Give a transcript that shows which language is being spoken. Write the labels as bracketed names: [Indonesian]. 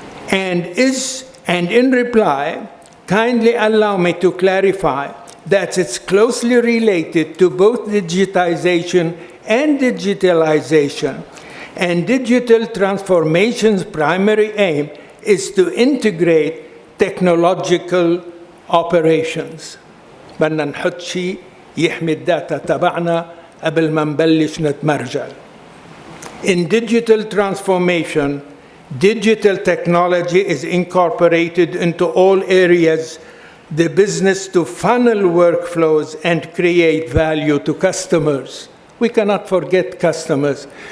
[English] And in reply, kindly allow me to clarify that it's closely related to both digitization and digitalization. And digital transformation's primary aim is to integrate technological operations. [Arabic] بدنا نحط شيء يحمي الداتا تبعنا قبل ما نبلش نتمرجل. [English] In digital transformation, digital technology is incorporated into all areas, the business to funnel workflows and create value to customers. We cannot forget customers.